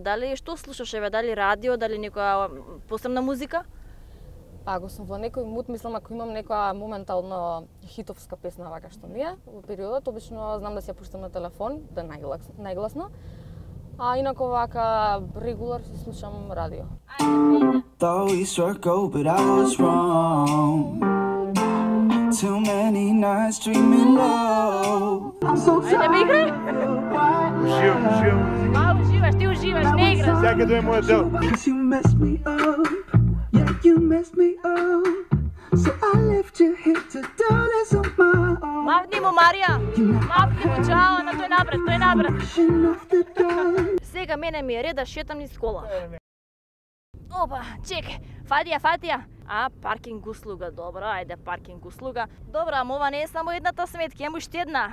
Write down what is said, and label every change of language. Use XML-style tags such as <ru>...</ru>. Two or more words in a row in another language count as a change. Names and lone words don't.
<mk>Дали што слушаш, еве, дали радио, дали некоја посебна музика? Ако сум во некој мут, мислам ако имам некоја моментално хитовска песна вака што ми е во периодот, обично знам да си ја пуштам на телефон, да најгласно. А инако вака регулар си слушам радио.</mk> <en>Thought we struck gold, but I was wrong. Too many nights dreaming low.</en> <mk>Ајде ме играј! Уживам. Уживаш, ти уживаш, не играш. Сега ќе дое мојот дел.</mk> <en>You messed me up. Yeah, you messed me up. So I left you here to do this on my own.</en> <mk>Мавни му, Марија! Мавни му, чао, на тој напред. Сега мене ми е ред да шетам низ кола. Опа, чекај, фатија. Паркинг услуга, добро, ајде паркинг услуга. Добро, ама ова не е само едната сметка, има уште една.</mk>